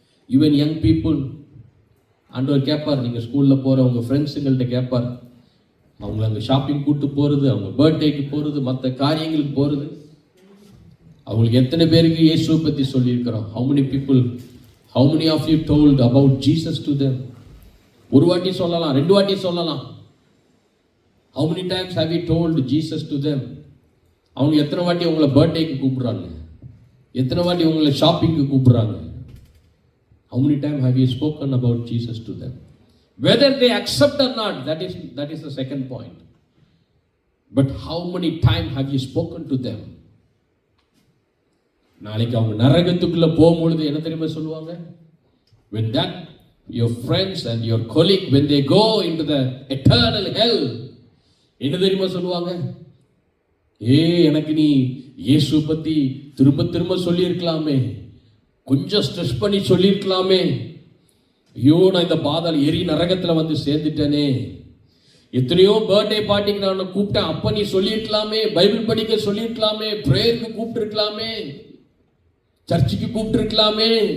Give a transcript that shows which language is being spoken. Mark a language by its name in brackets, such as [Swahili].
[English] even young people, [Tamil] ஆண்டவர் கேட்பார், நீங்கள் ஸ்கூலில் போகிற உங்கள் ஃப்ரெண்ட்ஸுங்கள்ட்ட கேட்பார், அவங்கள அங்கே ஷாப்பிங் கூப்பிட்டு போகிறது, அவங்க பர்த்டேக்கு போகிறது, மற்ற காரியங்களுக்கு போகிறது, அவங்களுக்கு எத்தனை பேருக்கு இயேசுவை பற்றி சொல்லியிருக்கிறோம்? [English] how many of you told about Jesus to them? [Tamil] ஒரு வாட்டி சொல்லலாம், 2 வாட்டி சொல்லலாம். [English] how many times have you told Jesus to them? [Tamil] அவங்க எத்தனை வாட்டி உங்களை பர்த்டேக்கு கூப்பிடுறாங்க, எத்தனை வாட்டி உங்களை ஷாப்பிங்க்கு கூப்பிடுறாங்க? [English] how many times have you spoken about Jesus to them? Whether they accept or not, that is the second point. But how many times have you spoken to them? [Tamil] நாளைக்கு அவங்க நரகத்துக்குள்ள போகும்பொழுது என்ன தெரியுமா சொல்லுவாங்க? [English] when that your friends and your colleague, when they go into the eternal hell, [Tamil] என்ன தெரியுமா சொல்லுவாங்க? எனக்கு நீ இயேசு பத்தி திரும்ப திரும்ப சொல்லியிருக்கலாமே, கொஞ்சம் ஸ்ட்ரெஸ் பண்ணி சொல்லியிருக்கலாமே, ஐயோ நான் இந்த பாதாள எரி நரகத்துல வந்து சேர்ந்துட்டேனே, எத்தனையோ பர்த்டே பார்ட்டிக்கு நான் கூப்பிட்டேன், அப்ப நீ சொல்லியிருக்கலாமே, பைபிள் படிக்க சொல்லியிருக்கலாமே, பிரேயருக்கு கூப்பிட்டு இருக்கலாமே, சர்ச்சுக்கு கூப்பிட்டு இருக்கலாமே,